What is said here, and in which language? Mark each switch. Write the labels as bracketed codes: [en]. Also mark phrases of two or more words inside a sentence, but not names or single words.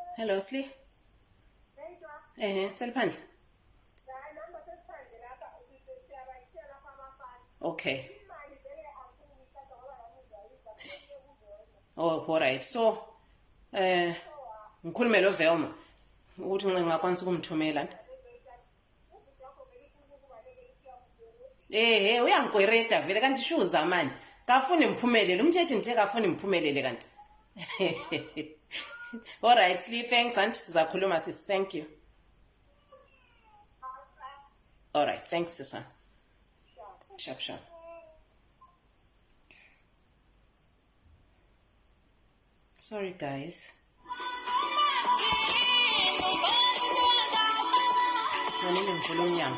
[en] Hello, Sli. Seliphandle. Okay. Oh, all right. So, [nd] ngikhulume lo Velma ukuthi ngingakwanisa ukumthumela. Uyangikwereta vele kanti shuza manje. Kafuni imphumelele. Umthetho nje kafuni imphumelele kanti. [en] All right, Sli, thanks. [nd] Auntie sizakhuluma sis. [en] Thank you. All right, thanks sis. Sharp. Sorry guys. [nd] Nganile ngivula umnyango.